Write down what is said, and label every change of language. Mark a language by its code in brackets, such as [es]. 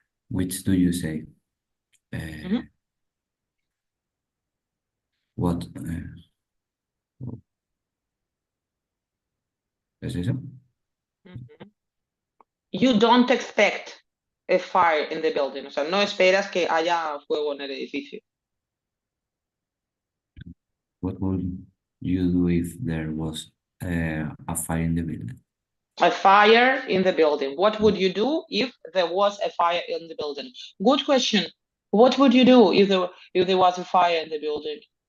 [en] Which do you say? What? [es] ¿Es eso? [en] You don't expect a fire in the building. [es] O sea, no esperas que haya fuego en el edificio. [en] What would you do if there was a fire in the building? A fire in the building. What would you do if there was a fire in the building? Good question. What would you do if there was a fire in the building?